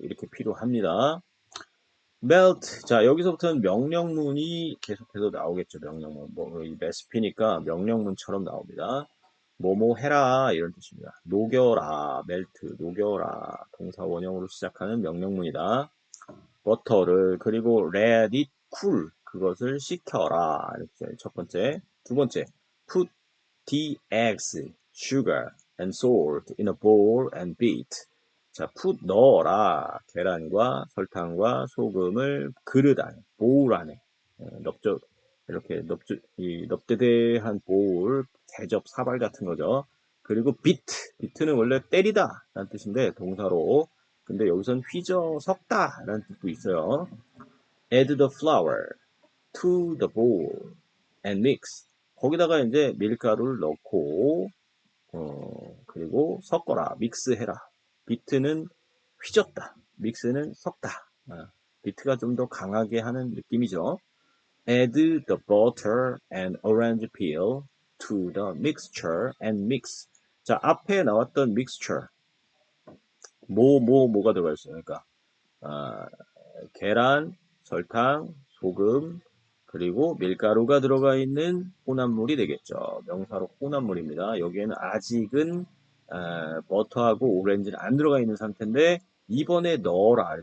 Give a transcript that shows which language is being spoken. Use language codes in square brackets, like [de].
[ko] 이렇게 필요합니다. melt. 자, 여기서부터는 명령문이 계속해서 나오겠죠. 명령문. 이 레시피니까 명령문처럼 나옵니다. 뭐뭐 해라 이런 뜻입니다. 녹여라, 멜트, 녹여라. 동사 원형으로 시작하는 명령문이다. 버터를 그리고 [en] let it cool. [ko] 그것을 식혀라. 이렇게 첫 번째. 두 번째. [en] put the eggs, sugar, and salt in a bowl and beat. [ko] 자, put 넣어라. 계란과 설탕과 소금을 그릇 안에, 보울 안에. 이렇게 넙대대한 보울, 대접, 사발 같은 거죠. 그리고 비트는 원래 때리다 라는 뜻인데 동사로. 근데 여기선 휘저 섞다 라는 뜻도 있어요. [en] add the flour to the bowl and mix. [ko] 거기다가 이제 밀가루를 넣고 그리고 섞어라. 믹스해라. 비트는 휘젓다. 믹스는 섞다. 비트가 좀 더 강하게 하는 느낌이죠. [en] Add the butter and orange peel to the mixture and mix. [ko] 자, 앞에 나왔던 mixture. 뭐가 들어가 있어요? 그러니까, 계란, 설탕, 소금, 그리고 밀가루가 들어가 있는 혼합물이 되겠죠. 명사로 혼합물입니다. 여기에는 아직은 버터하고 오렌지는 안 들어가 있는 상태인데 이번에 넣어라.